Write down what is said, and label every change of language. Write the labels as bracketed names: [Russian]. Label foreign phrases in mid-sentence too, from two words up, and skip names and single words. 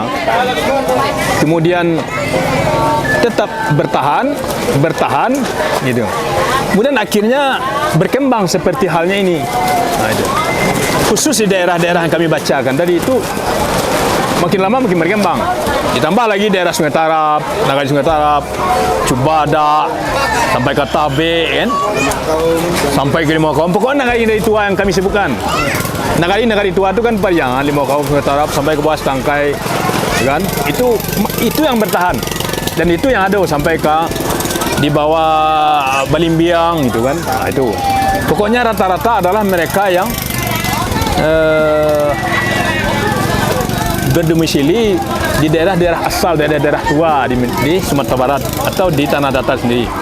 [Indonesian] Kemudian tetap bertahan gitu. Kemudian akhirnya berkembang seperti halnya ini. Nah, itu. Khusus di daerah-daerah yang kami bacakan. Dari itu makin lama makin berkembang. Ditambah lagi daerah Sungai Tarap, Nagari Sungai Tarap, Cubada, sampai ke Tabe, kan? Sampai ke Limau Kaum. Pokoknya nagari tua yang kami sebutkan. Nagari tua itu kan Pariangan, Limau Kaum, Sungai Tarap, sampai ke bawah Tangkai, kan? Itu yang bertahan. Dan itu yang ada sampai ke di bawah Balimbiang, gitu kan? Nah, itu. Pokoknya rata-rata adalah mereka yang berdomisili di daerah-daerah asal, daerah-daerah tua di Sumatera Barat atau di Tanah Datar sendiri.